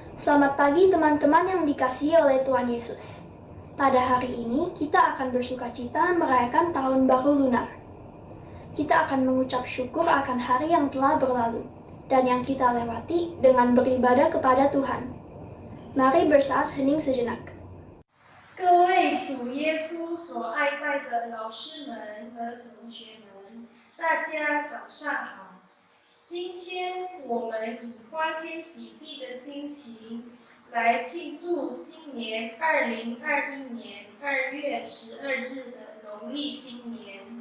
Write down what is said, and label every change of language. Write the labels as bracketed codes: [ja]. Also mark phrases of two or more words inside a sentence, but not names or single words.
[id] Selamat pagi teman-teman yang dikasihi oleh Tuhan Yesus. Pada hari ini kita akan bersukacita merayakan tahun baru lunar. Kita akan mengucap syukur akan hari yang telah berlalu dan yang kita lewati dengan beribadah kepada Tuhan. Mari bersaat hening sejenak. [zh] 各位主耶稣所爱戴的老师们和同学们，大家早上好。今天我们以欢天喜地的心情来庆祝今年2021年2月12日的农历新年。